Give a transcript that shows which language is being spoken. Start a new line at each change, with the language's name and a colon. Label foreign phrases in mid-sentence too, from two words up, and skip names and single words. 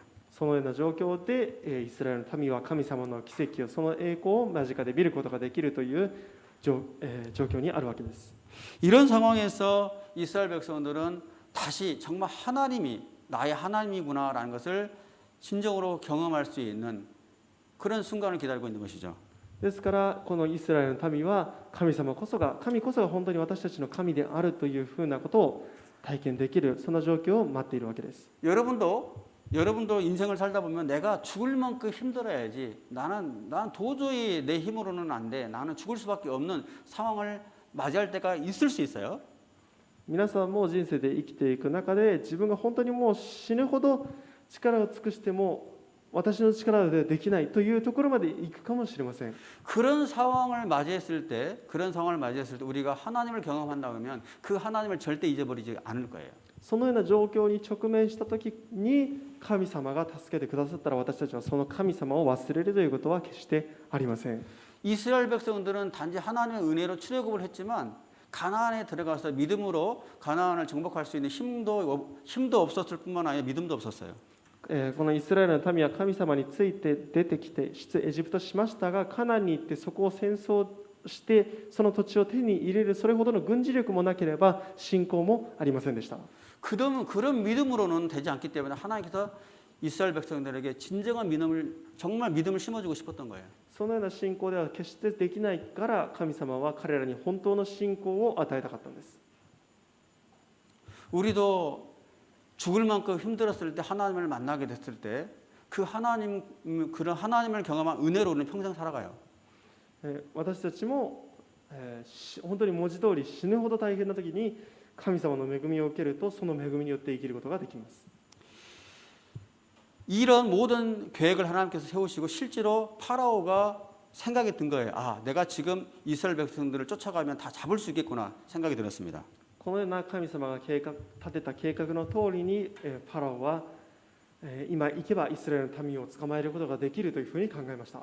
Japanese: そのような状況でイスラエルの民は神様の奇跡をその栄光を間近で見ることができるという状況にあるわけです。
Korean: 이런 상황에서 이스라엘 백성들은 다시 정말 하나님이 나의 하나님이구나라는 것을 진정으로 경험할 수 있는 그런 순간을 기다리고 있는 것이죠.
Japanese: ですからこのイスラエルの民は神こそが本当に私たちの神であるというふうなことを体験できるそんな状況を待っているわけです。
Korean: 여러분도 인생을 살다 보면 내가 죽을 만큼 힘들어야지 나는 도저히 내 힘으로는 안 돼. 나는 죽을 수밖에 없는 상황을 맞이할 때가 있을 수 있어요.
Japanese: 皆さんも人生で生きていく中で自分が本当にもう死ぬほど力を尽くしても私の力でできないというところまで行くかもしれません。
Korean: 그런 상황을 맞이했을 때 우리가 하나님을 경험한다 그러면 그 하나님을 절대 잊어버리지 않을 거예요.
Japanese: そのような状況に直面した時に神様が助けてくださったら私たちはその神様を忘れるということは決してありません。
Korean: 이스라엘 백성들은 단지 하나님의 은혜로 출애굽을 했지만 가나안에 들어가서 믿음으로 가나안을 정복할 수 있는 힘도 없었을 뿐만 아니라 믿음도 없었어요.
Japanese: このイスラエルの民は神様について出てきて出エジプトしましたが、カナンに行ってそこを戦争してその土地を手に入れるそれほどの軍事力もなければ信仰もありませんでした。
Korean: 그런 믿음으로는 되지 않기 때문에 하나님께서 이스라엘 백성들에게 진정한 믿음을 정말 믿음을 심어주고 싶었던 거예요.
Japanese: そのような信仰では決してできないから神様は彼らに本当の信仰を与えたかったんです。
Korean: 우리도 죽을 만큼 힘들었을 때 하나님을 만나게 됐을 때 그 하나님 그런 하나님을 경험한 은혜로는 평생 살아가요.
Japanese: 私たちも本当に文字通り死ぬほど大変な時に神様の恵みを受けるとその恵みによって生きることができます。
Korean: 이런 모든 계획을 하나님께서 세우시고 실제로 파라오가 생각이 든 거예요. 아, 내가 지금 이스라엘 백성들을 쫓아가면 다 잡을 수 있겠구나 생각이 들었습니다.
Japanese: このような神様が立てた計画の通りにパラオは今行けばイスラエルの民を捕まえることができるというふうに考えました。